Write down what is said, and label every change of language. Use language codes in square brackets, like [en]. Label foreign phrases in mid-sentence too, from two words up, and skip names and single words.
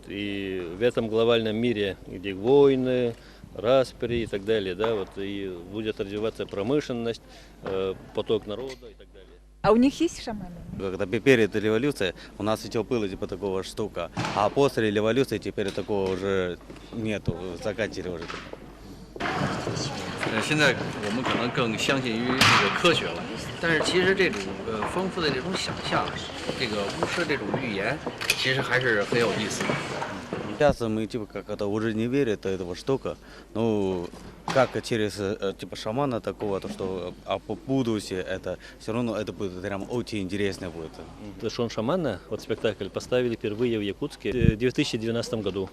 [ru] И в этом глобальном мире, где войны, распри и так далее, да, вот и будет развиваться промышленность, поток народа и так далее. А у них есть шаманы? Когда перед революцией у нас еще было типа такого штука, а после революции теперь такого уже нету, закатили уже. [zh] 现在我们可能更相信于这个科学了，但是其实这种丰富的这种想象，这个巫师这种预言，其实还是很有意思的。 [ru] Сейчас мы типа как-то уже не верят в этого штука, ну как через типа шамана такого, то что по будущее это все равно это будет прям очень интересно будет. Шон шамана, вот спектакль, поставили впервые в Якутске в 2012 году.